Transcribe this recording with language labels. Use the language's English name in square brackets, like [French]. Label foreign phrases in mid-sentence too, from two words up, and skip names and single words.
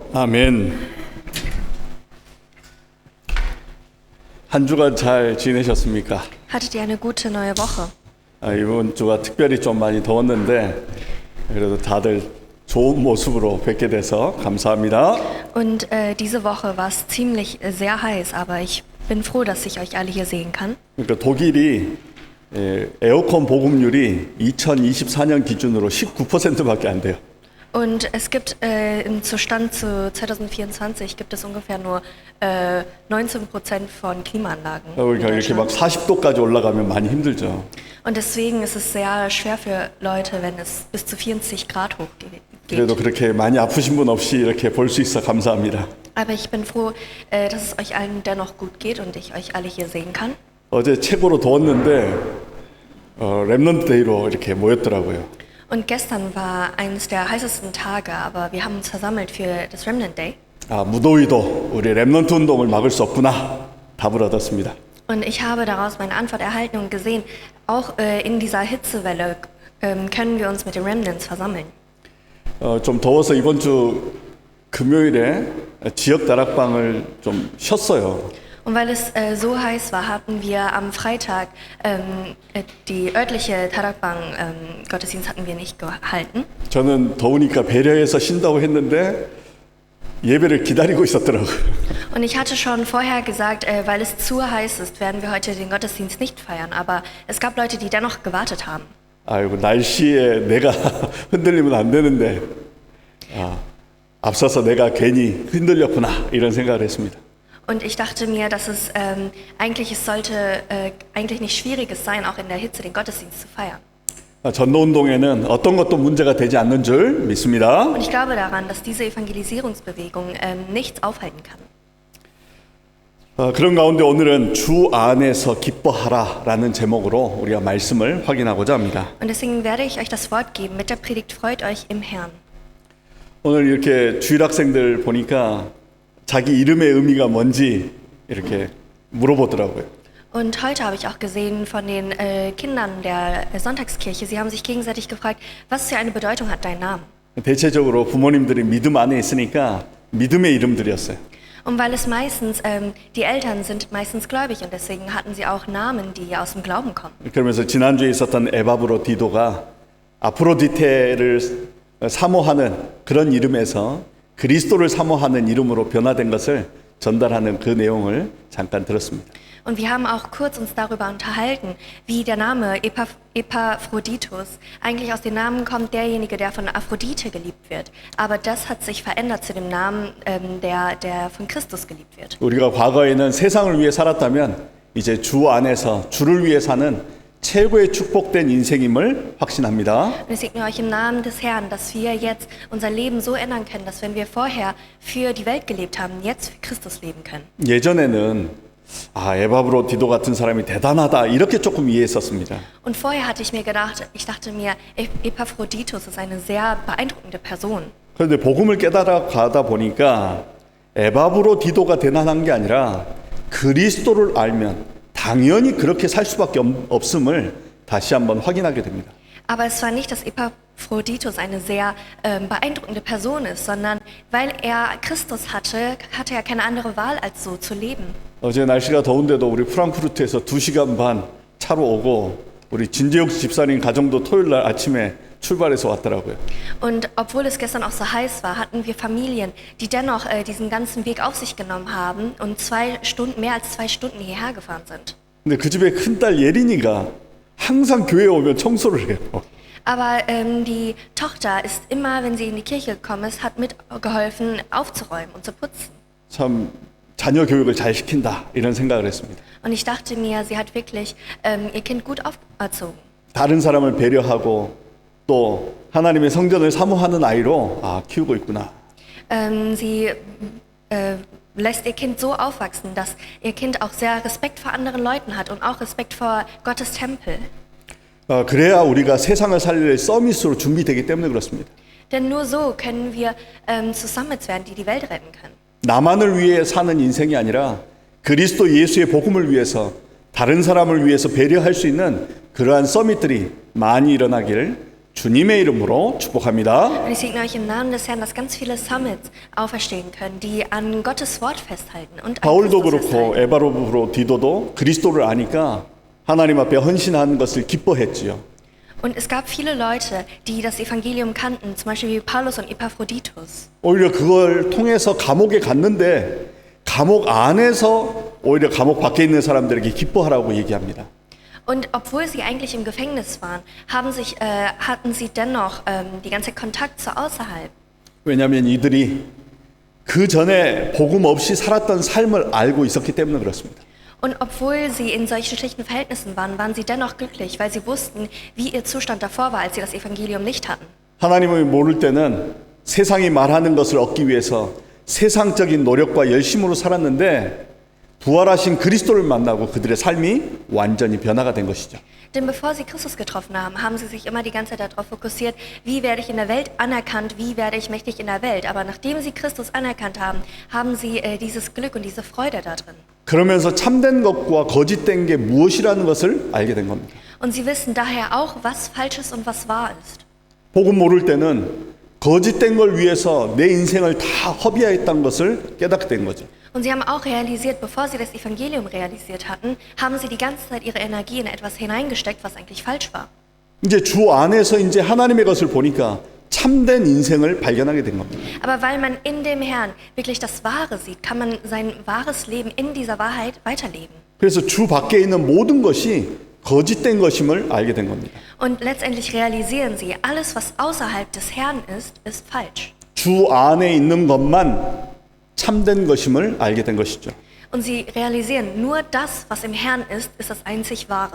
[Korean] 아멘. 한 주간 잘 지내셨습니까? [German] Hattet ihr eine gute neue Woche? [Korean] 이번 주가 특별히 좀 많이 더웠는데 그래도 다들 좋은 모습으로 뵙게 돼서 감사합니다. [German] Und diese Woche war es ziemlich sehr heiß, aber ich bin froh, dass ich euch alle hier sehen kann. [Korean] 그러니까 독일이 에어컨 보급률이 2024년 기준으로 19%밖에 안 돼요. [German] Und es gibt im Zustand zu 2024 gibt es ungefähr nur 19% von Klimaanlagen. in [Korean] 그러니까 이렇게 막 [German] Deutschland. [Korean] 40도까지 올라가면 많이 힘들죠. [German] Und deswegen ist es sehr schwer für Leute, wenn es bis zu 40 Grad hochgeht. [Korean] 그래도 그렇게 많이 아프신 분 없이 이렇게 볼 수 있어 감사합니다. [German] Aber ich bin froh, dass es euch allen dennoch gut geht und ich euch alle hier sehen kann. [Korean] 어제 최고로 더웠는데 렘넌트 데이로 이렇게 모였더라고요. [German] Und gestern war eines der heißesten Tage, aber wir haben uns versammelt für das Remnant Day. [Korean] 무더위도 우리 렘넌트 운동을 막을 수 없구나 답을 얻었습니다. [German] Und ich habe daraus meine Antwort erhalten und gesehen, auch in dieser Hitzewelle können wir uns mit den Remnants versammeln. [Korean] 좀 더워서 이번 주 금요일에 지역 다락방을 좀 쉬었어요. [German] Und weil es so heiß war, hatten wir am Freitag die örtliche Tarakbang Gottesdienst hatten wir nicht gehalten. [Korean] 저는 더우니까 배려해서 쉰다고 했는데 예배를 기다리고 있었더라고요. [German] Und ich hatte schon vorher gesagt, weil es zu heiß ist, werden wir heute den Gottesdienst nicht feiern. Aber es gab Leute, die dennoch gewartet haben. [Korean] 아이고 날씨에 내가 흔들리면 안 되는데 앞서서 내가 괜히 흔들렸구나 이런 생각을 했습니다. [German] Und ich dachte mir, dass es sollte eigentlich nicht Schwieriges sein, auch in der Hitze den Gottesdienst zu feiern. [Korean] 전도운동에는 어떤 것도 문제가 되지 않는 줄 믿습니다. [German] Und ich glaube daran, dass diese Evangelisierungsbewegung nichts aufhalten kann. [Korean] 그런 가운데 오늘은 주 안에서 기뻐하라라는 제목으로 우리가 말씀을 확인하고자 합니다. [German] Und deswegen werde ich euch das Wort geben mit der Predigt Freut euch im Herrn. [Korean] 오늘 이렇게 주일학생들 보니까 자기 이름의 의미가 뭔지 이렇게 물어보더라고요. [German] Und heute habe ich auch gesehen von den Kindern der Sonntagskirche, sie haben sich gegenseitig gefragt, was für eine Bedeutung hat dein Name? [Korean] 대체적으로 부모님들이 믿음 안에 있으니까 믿음의 이름들이었어요. [German] Und weil es meistens, die Eltern sind meistens gläubig und deswegen hatten sie auch Namen, die aus dem Glauben kommen. [Korean] 그러면서 지난주에 있었던 에바브로디도가 아프로디테를 사모하는 그런 이름에서 그리스도를 사모하는 이름으로 변화된 것을 전달하는 그 내용을 잠깐 들었습니다. [German] Und wir haben auch kurz uns darüber unterhalten, wie der Name Epaphroditus eigentlich aus dem Namen kommt, derjenige, der von Aphrodite geliebt wird. Aber das hat sich verändert zu dem Namen, der von Christus geliebt wird. [Korean] 우리가 과거에는 세상을 위해 살았다면 이제 주 안에서 주를 위해 사는 최고의 축복된 인생임을 확신합니다. [German] Und es segne euch im Namen des Herrn, dass wir jetzt unser Leben so ändern können, dass wenn wir vorher für die Welt gelebt haben, jetzt für Christus leben können. [Korean] 예전에는 에바브로디도 같은 사람이 대단하다 이렇게 조금 이해했었습니다. [German] Und vorher hatte ich dachte mir, Epaphroditus ist eine sehr beeindruckende Person. [Korean] 그런데 복음을 깨달아 가다 보니까 에바브로디도가 대단한 게 아니라 그리스도를 알면 당연히 그렇게 살 수밖에 없음을 다시 한번 확인하게 됩니다. [German] Aber es war nicht, dass Epaphroditus eine sehr beeindruckende Person ist, sondern weil er Christus hatte er keine andere Wahl, als so zu leben. [Korean] 어제 날씨가 더운데도 우리 프랑크푸르트에서 2시간 반 차로 오고 우리 진재욱 집사님 가정도 토요일 날 아침에 출발해서 왔더라고요. [German] Und obwohl es gestern auch so heiß war, hatten wir Familien, die dennoch diesen ganzen Weg auf sich genommen haben und mehr als 2 Stunden hierher gefahren sind. [Korean] 근데 그 집에 큰딸 예린이가 항상 교회에 오면 청소를 해요. [German] Aber die Tochter ist immer, wenn sie in die Kirche gekommen ist, hat mitgeholfen aufzuräumen und zu putzen. [Korean] 참 자녀 교육을 잘 시킨다 이런 생각을 했습니다. [German] Und ich dachte mir, sie hat wirklich ihr Kind gut aufgezogen. [Korean] 다른 사람을 배려하고 또 하나님의 성전을 사모하는 아이로 키우고 있구나. [German] Sie lässt ihr Kind so aufwachsen, dass ihr Kind auch sehr Respekt vor anderen Leuten hat und auch Respekt vor Gottes Tempel. [Korean] 그래야 우리가 세상을 살릴 서밋으로 준비되기 때문에 그렇습니다. [German] Denn nur so können wir zu Summits werden, die die Welt retten können. [Korean] 나만을 위해 사는 인생이 아니라 그리스도 예수의 복음을 위해서 다른 사람을 위해서 배려할 수 있는 그러한 서밋들이 많이 일어나기를 주님의 이름으로 축복합니다. [German] Und ich segne euch im Namen des Herrn, dass ganz viele Summits auferstehen können, die an Gottes Wort festhalten und an [Korean] 바울도 [German] Christus [Korean] 그렇고 [German] festhalten. [Korean] 에바브로디도도 그리스도를 아니까 하나님 앞에 헌신하는 것을 기뻐했지요. [German] Und es gab viele Leute, die das Evangelium kannten, zum Beispiel wie Paulus und Epaphroditus. [Korean] 오히려 그걸 통해서 감옥에 갔는데 감옥 안에서 오히려 감옥 밖에 있는 사람들에게 기뻐하라고 얘기합니다. [German] Und obwohl sie eigentlich im Gefängnis waren, hatten sie dennoch die ganze Zeit Kontakt zu außerhalb. [Korean] 왜냐하면 이들이 그 전에 복음 없이 살았던 삶을 알고 있었기 때문에 그렇습니다. [German] Und obwohl sie in solchen schlechten Verhältnissen waren, waren sie dennoch glücklich, weil sie wussten, wie ihr Zustand davor war, als sie das Evangelium nicht hatten. [Korean] 하나님을 모를 때는 세상이 말하는 것을 얻기 위해서 세상적인 노력과 열심으로 살았는데 부활하신 그리스도를 만나고 그들의 삶이 완전히 변화가 된 것이죠. [German] Denn bevor sie Christus getroffen haben, haben sie sich immer die ganze Zeit darauf fokussiert, wie werde ich in der Welt anerkannt, wie werde ich mächtig in der Welt. Aber nachdem sie Christus anerkannt haben, haben sie dieses Glück und diese Freude da drin. [Korean] 그러면서 참된 것과 거짓된 게 무엇이라는 것을 알게 된 겁니다. [German] Und sie wissen daher auch, was falsch ist und was wahr ist. [Korean] 복음 모를 때는 거짓된 걸 위해서 내 인생을 다 허비했다는 것을 깨닫게 된 거죠. [German] Und sie haben auch realisiert, bevor sie das Evangelium realisiert hatten, haben sie die ganze Zeit ihre Energie in etwas hineingesteckt, was eigentlich falsch war. [Korean] 이제 주 안에서 이제 하나님의 것을 보니까 참된 인생을 발견하게 된 겁니다. [German] Aber weil man in dem Herrn wirklich das Wahre sieht, kann man sein wahres Leben in dieser Wahrheit weiterleben. [Korean] 그래서 주 밖에 있는 모든 것이 거짓된 것임을 알게 된 겁니다. [German] Und letztendlich realisieren sie, alles, was außerhalb des Herrn ist falsch. [Korean] 주 안에 있는 것만 참된 것임을 알게 된 것이죠. [German] Und sie realisieren, nur das, was im Herrn ist das einzig Wahre.